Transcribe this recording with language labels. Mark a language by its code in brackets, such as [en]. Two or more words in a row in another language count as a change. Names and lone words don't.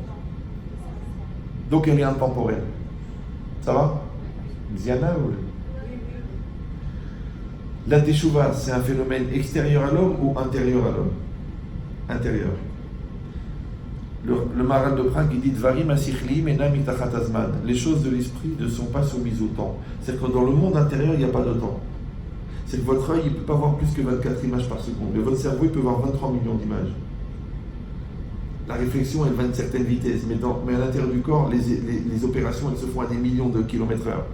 [fr] Donc elle est intemporelle. Ça va? Diana ou... La Teshuvah, c'est un phénomène extérieur à l'homme ou intérieur à l'homme? Intérieur. Le Maharal de Prague, il dit [he] דברים השכלי מנם מתחת הזמן. [fr] Les choses de l'esprit ne sont pas soumises au temps. C'est-à-dire que dans le monde intérieur, il n'y a pas de temps. C'est que votre œil, il ne peut pas voir plus que 24 images par seconde. Mais votre cerveau, il peut voir 23 millions d'images. La réflexion, elle va à une certaine vitesse. Mais à l'intérieur du corps, les opérations, elles se font à des millions de kilomètres heure.